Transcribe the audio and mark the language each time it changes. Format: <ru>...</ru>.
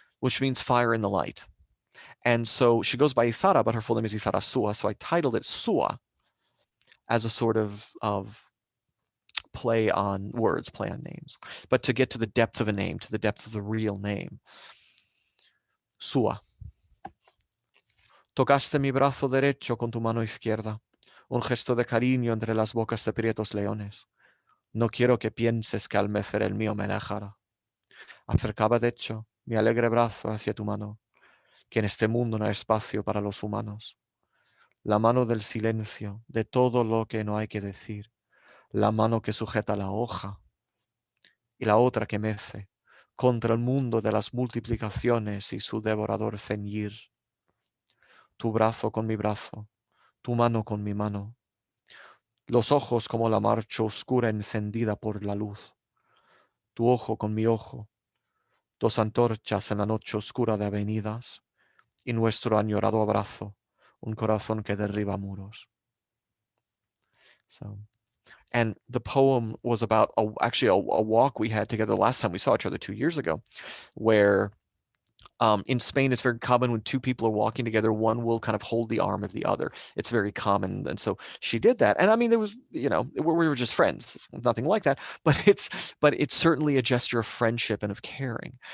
<en>Which means fire in the light. And so she goes by Izara, but her full name is Izarasua. So I titled it Sua as a sort of play on words, play on names. But to get to the depth of a name, to the depth of the real name. Sua.</en> <es>Tocaste mi brazo derecho con tu mano izquierda. Un gesto de cariño entre las bocas de prietos leones. No quiero que pienses que al mecer el mío me dejara. Acercaba de hecho mi alegre brazo hacia tu mano, que en este mundo no hay espacio para los humanos. La mano del silencio, de todo lo que no hay que decir. La mano que sujeta la hoja. Y la otra que mece contra el mundo de las multiplicaciones y su devorador ceñir. Tu brazo con mi brazo, tu mano con mi mano. Los ojos como la marcha oscura encendida por la luz. Tu ojo con mi ojo, dos antorchas en la noche oscura de avenidas, y nuestro añorado abrazo, un corazón que derriba muros.</es> <en>So, and the poem was about actually a walk we had together last time we saw each other 2 years ago, where in Spain, it's very common when two people are walking together, one will kind of hold the arm of the other. It's very common. And so she did that. And I mean, there was, we were just friends, nothing like that, but it's certainly a gesture of friendship and of caring.</en>